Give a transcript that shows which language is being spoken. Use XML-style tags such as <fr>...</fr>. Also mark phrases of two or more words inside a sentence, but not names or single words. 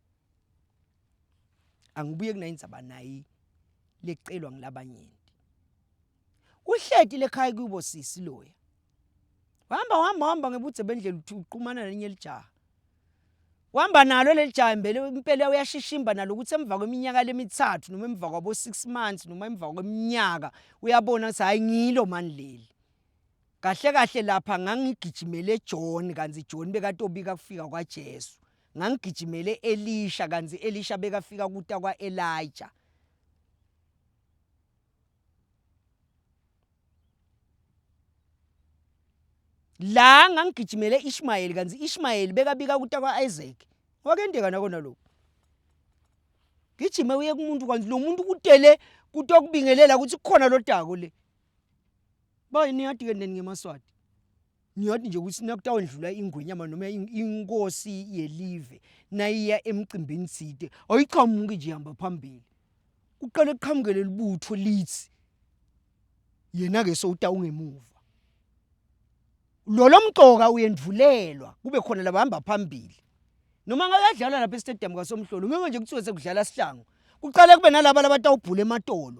<ss>angibuye kunayindzaba nayi lecelwa ngilabanyenti uhleti lekhaya kubo sisi loya hamba ngebuthe bendlela uqhumana nelinye lijaha wahamba nalo lelijaha impela uyashishimba nalo ukuthi emva kweminyaka lemithathu noma emva kwabo 6 months noma emva kweminyaka uyabona ukuthi hayi ngilo mani leli kahle lapha ngangigijimele John kanzi John bekatobika kufika kwaJesu ngangigijimele Elisha kanzi Elisha bekafika kuta kwa Elijah la ngangigijimele Ishmael kanzi Ishmael bekabika kuta kwa Isaac wakendeka nakona lokho gijima uye kumuntu kanzi lo muntu kutele kutokubingelela ukuthi kukhona lodako le bayi niyathi ke ndeni ngemaswati niyathi nje ukuthi nakutawendlula ingwenyama noma inkosi yelive nayiya emcimbini side ayiqhamuki nje ihamba phambili uqale eqhamukele libutho lithi yena ke sowuta ungemuva lo mgcoka uyendvulelwa kube khona labahamba phambili noma ngakadlala lapha estadium kaSomhlolo ngeke nje kuthiwe sekudlala sihlangu kuqale kube nalabo abatawubhula ematolo</ss>